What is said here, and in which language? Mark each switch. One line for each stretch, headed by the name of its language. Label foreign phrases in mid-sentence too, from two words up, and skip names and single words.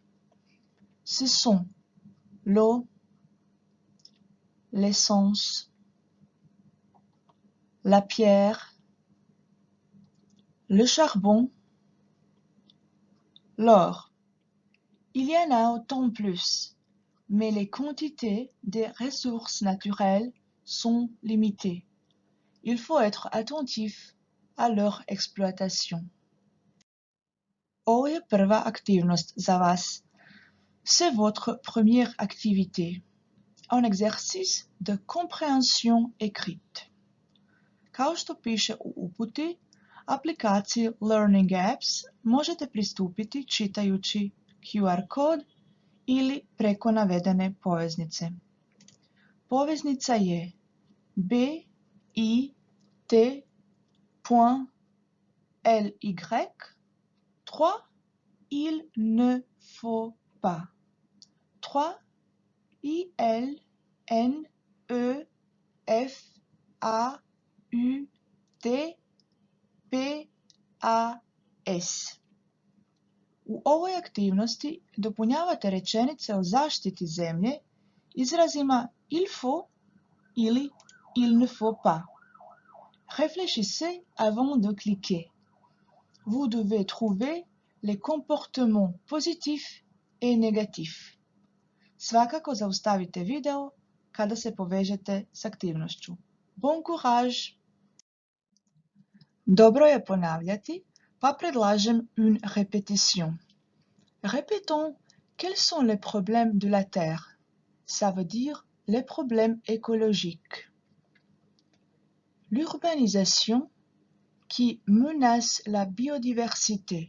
French: Ce sont l'eau, l'essence, la pierre, le charbon, l'or. Il y en a autant plus, mais les quantités des ressources naturelles sont limitées. Il faut être attentif à leur exploitation.
Croatian: Ovo je prva aktivnost za vas.
French: C'est votre première activité. Un exercice de compréhension écrite.
Croatian: Kao što piše u uputi, aplikaciji Learning Apps možete pristupiti čitajući QR kod ili preko navedene poveznice. Poveznica je bit.ly/3
French: il ne faut pas. 3 ILNEFAUTPAS.
Croatian: U ovoj aktivnosti dopunjavate rečenice o zaštiti zemlje izrazima
French: il faut
Croatian: ili
French: il ne faut pas. Réfléchissez avant de cliquer. Vous devez trouver les comportements positifs et négatifs.
Croatian: Svakako zaustavite video kada se povežete s aktivnošću.
French: Bon courage!
Croatian: Dobro je ponavljati, pa predlažem
French: une répétition. Répétons quels sont les problèmes de la Terre. Ça veut dire les problèmes écologiques. L'urbanisation qui menace la biodiversité.